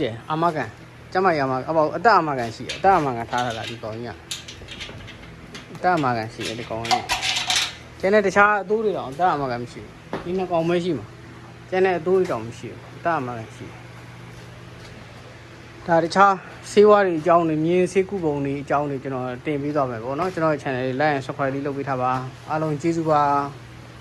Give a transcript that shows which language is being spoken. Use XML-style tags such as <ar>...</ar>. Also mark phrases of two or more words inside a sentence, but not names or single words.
<my>တယ်အာမကန်ကျမရမှာအသက်အာမကန်ရှိတယ်အသက်အာမကန်ထားတာဒီကောင်ကြီးကအသက်အာမကန်ရှိတယ်ဒီကောင်ကြီးကျန်တဲ့တခြားအသိုးတွေတော့အသက်အာမကန်မရှိဘူးဒီနှစ်ကောင်ပဲရှိမှာကျန်တဲ့အသိုးတွေတော့မရှိဘူးအသက်အာမကန်ရှိတယ်ဒါတခြားဆေးဝါးတွေအကြောင်းတွေမြင်းဆေးကုပုံတွေအကြောင်းတွေကျွန်တော်တင်ပေးသွားမယ်ပေါ့နော်ကျွန်တော်ရဲ့ channel လေး</my> <en>like and subscribe</en> <my>လေးလုပ်ပေးထားပါအားလုံးကျေးဇူးပါ</my>